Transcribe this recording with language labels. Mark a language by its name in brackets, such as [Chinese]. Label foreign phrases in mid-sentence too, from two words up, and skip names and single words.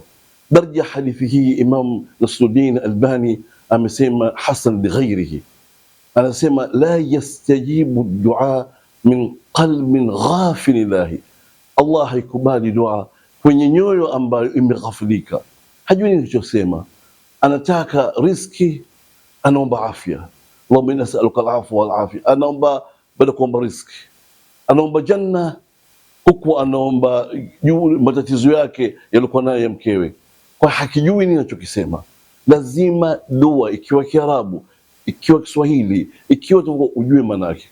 [Swahili] Daraja hadithi hii Imam Nasruddin Albani amesema [Arabic] حسن لغيره, [Swahili] anasema [Arabic] لا يستجيب دعاء من قلب غافل لاه, [Swahili] Allah haikubali dua kwenye nyoyo ambayo imeghafilika, hajui nilichosema, anataka riziki, anaomba afya, [Arabic] اللهم إنا نسألك العفو والعافية, [Swahili] anaomba baada kuomba riziki, anaomba janna, huku anaomba matatizo yake yalikuwa nayo ya mkewe, kwa hakijui nini anachokisema. Lazima dua ikiwa Kiarabu, ikiwa Kiswahili, ikiwa ujue maana yake.